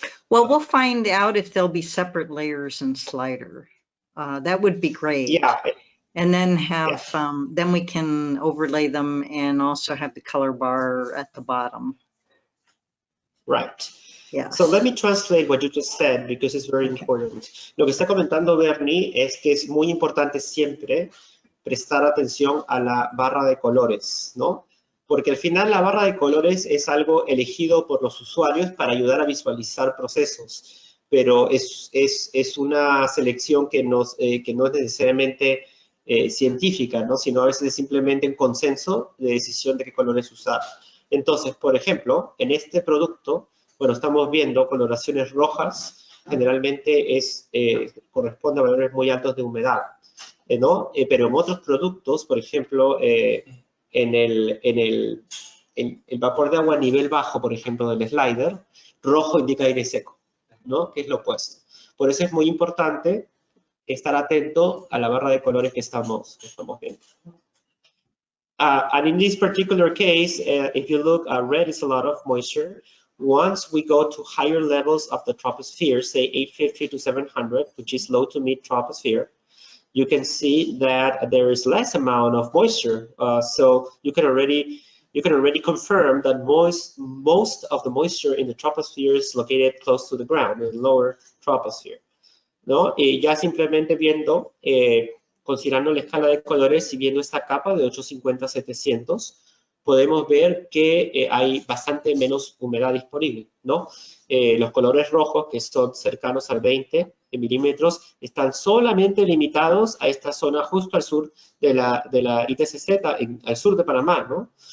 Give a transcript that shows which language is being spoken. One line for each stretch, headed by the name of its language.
English: Well, we'll find out if there'll be separate layers in slider. That would be great. Yeah. And then have, then we can overlay them and also have the color bar at the bottom. Right. Yeah. So let me translate what you just said, because it's very important.
Spanish: Lo que está comentando Bernie es que es muy importante siempre prestar atención a la barra de colores, ¿no? Porque al final la barra de colores es algo elegido por los usuarios para ayudar a visualizar procesos, pero es una selección que no es necesariamente científica, ¿no? Sino a veces es simplemente un consenso de decisión de qué colores usar. Entonces, por ejemplo, en este producto, bueno, estamos viendo coloraciones rojas, generalmente corresponde a valores muy altos de humedad, ¿no? Pero en otros productos, por ejemplo, en el vapor de agua a nivel bajo, por ejemplo, del slider, rojo indica aire seco, ¿no? Que es lo opuesto. Por eso es muy importante estar atento a la barra de colores que estamos viendo.
English: And in this particular case, if you look, red is a lot of moisture. Once we go to higher levels of the troposphere, say 850 to 700, which is low to mid troposphere, you can see that there is less amount of moisture. So you can already confirm that most of the moisture in the troposphere is located close to the ground, in the lower troposphere, ¿no?
Spanish: Ya simplemente viendo, considerando la escala de colores y viendo esta capa de 850 a 700, podemos ver que hay bastante menos humedad disponible, ¿no? Los colores rojos, que son cercanos al 20 milímetros, están solamente limitados a esta zona justo al sur de la ITCZ, al sur de Panamá, ¿no?